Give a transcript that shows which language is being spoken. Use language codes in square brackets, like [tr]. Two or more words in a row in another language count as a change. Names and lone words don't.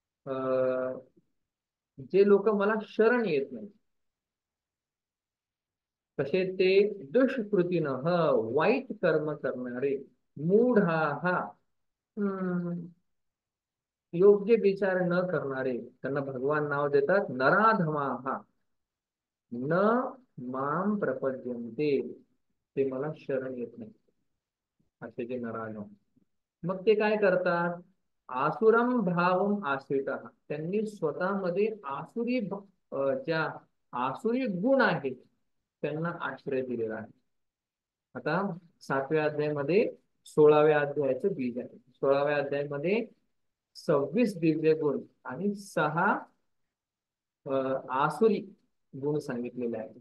[mr] भगवान म्हणतात जे लोक मला शरण येत नाही, कसे ते दुष्कृतीनं वाईट कर्म करणारे, मूढा हा योग्य विचार न करणारे, त्यांना भगवान नाव देतात नराधमा हा, [sa] न माम प्रपद्यन्ते, [mr] ते मला शरण येत नाही, असे जे नराधम. मग ते काय करतात, [sa] आसुरम भावम आश्रित, [mr] त्यांनी स्वतःमध्ये ज्या आसुरी गुण आहेत त्यांना आश्रय दिलेला आहे. आता 7व्या अध्यायामध्ये 16व्या अध्यायाचं बीज आहे. 16व्या अध्यायामध्ये 26 दिव्य गुण आणि 6 आसुरी गुण सांगितलेले आहेत.